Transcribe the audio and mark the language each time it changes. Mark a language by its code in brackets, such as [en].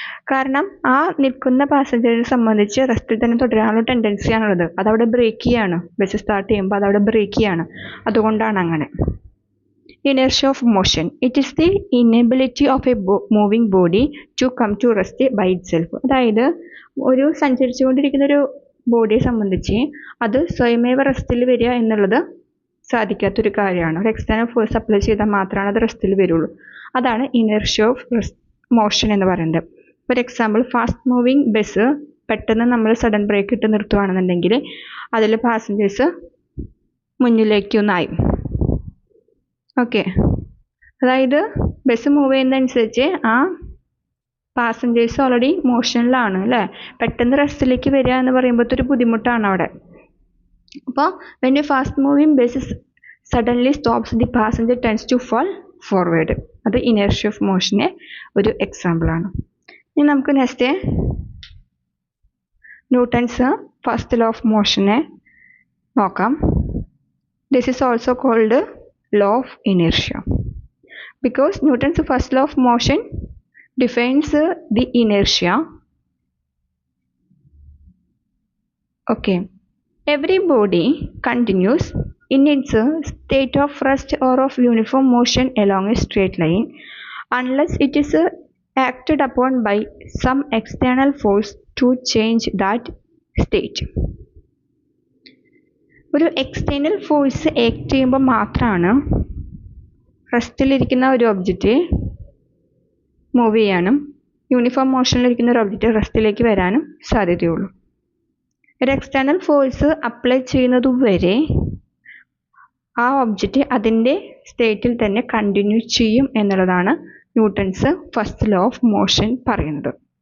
[ml] കാരണം ആ നിൽക്കുന്ന പാസഞ്ചറിനെ സംബന്ധിച്ച് റെസ്റ്റിൽ തന്നെ തുടരാനുള്ള ടെൻഡൻസിയാണുള്ളത്. അതവിടെ ബ്രേക്ക് ചെയ്യാണ്. ബസ് സ്റ്റാർട്ട് ചെയ്യുമ്പോൾ അതവിടെ ബ്രേക്ക് ചെയ്യാണ്. അതുകൊണ്ടാണ് അങ്ങനെ. [en] Inertia of motion. It is the inability of a moving body to come to rest by itself. [ml] അതായത് ഒരു സഞ്ചരിച്ചുകൊണ്ടിരിക്കുന്ന ഒരു ബോഡിയെ സംബന്ധിച്ച് അത് സ്വയമേവ റെസ്റ്റിൽ വരിക എന്നുള്ളത് സാധിക്കാത്തൊരു കാര്യമാണ്. ഒരു എക്സ്റ്റേണൽ ഫോഴ്സ് അപ്ലൈ ചെയ്താൽ മാത്രമാണ് അത് റെസ്റ്റിൽ വരുള്ളൂ. അതാണ് ഇനേർഷ്യ ഓഫ് മോഷൻ എന്ന് പറയുന്നത്. For example, fast moving bus പെട്ടെന്ന് നമ്മൾ സഡൻ ബ്രേക്ക് ഇട്ട് നിർത്തുകയാണെന്നുണ്ടെങ്കിൽ അതിൽ പാസഞ്ചേഴ്സ് മുന്നിലേക്കൊന്നായി. ഓക്കെ, അതായത് ബസ് മൂവ് ചെയ്യുന്നതനുസരിച്ച് ആ പാസഞ്ചേഴ്സ് ഓൾറെഡി മോഷനിലാണ് അല്ലേ. പെട്ടെന്ന് റെസ്റ്റിലേക്ക് വരിക എന്ന് പറയുമ്പോൾ ഒരു ബുദ്ധിമുട്ടാണ് അവിടെ. അപ്പോൾ [en] When a fast moving bus suddenly stops the passenger tends to fall forward. [ml] അത് ഇനേർഷ്യ ഓഫ് മോഷന് ഒരു എക്സാമ്പിളാണ്. ഇനി നമുക്ക് next Newton's first law of മോഷനെ നോക്കാം. [en] This is also called law of inertia because Newton's first law of motion defines the inertia. Okay, every body continues in its state of rest or of uniform motion along a straight line unless it is acted upon by some external force to change that state. [ml] ഒരു external force act ചെയ്യുമ്പോൾ മാത്രമാണ് റെസ്റ്റിലിരിക്കുന്ന ഒരു object move ചെയ്യാനും uniform മോഷനിലിരിക്കുന്ന ഒരു object റെസ്റ്റിലേക്ക് വരാനും സാധ്യതയുള്ളൂ. ഒരു external force apply ചെയ്യുന്നതുവരെ ആ ഒബ്ജക്റ്റ് അതിൻ്റെ സ്റ്റേറ്റിൽ തന്നെ കണ്ടിന്യൂ ചെയ്യും എന്നുള്ളതാണ് Newton's first law of motion പറയുന്നത്.